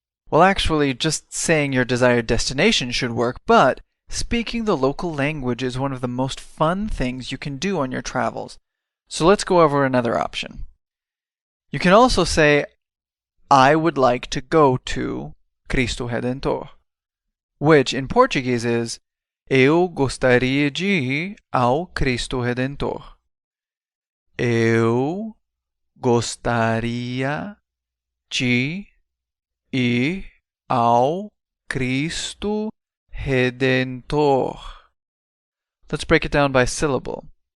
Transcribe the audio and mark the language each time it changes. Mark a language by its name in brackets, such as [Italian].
[English] Well, actually, just saying your desired destination should work, but speaking the local language is one of the most fun things you can do on your travels. So let's go over another option. You can also say, I would like to go to Cristo Redentor, which in Portuguese is [Portuguese] Eu gostaria de ir ao Cristo Redentor. Eu gostaria de ir ao Cristo Redentor. [English] Let's break it down by syllable.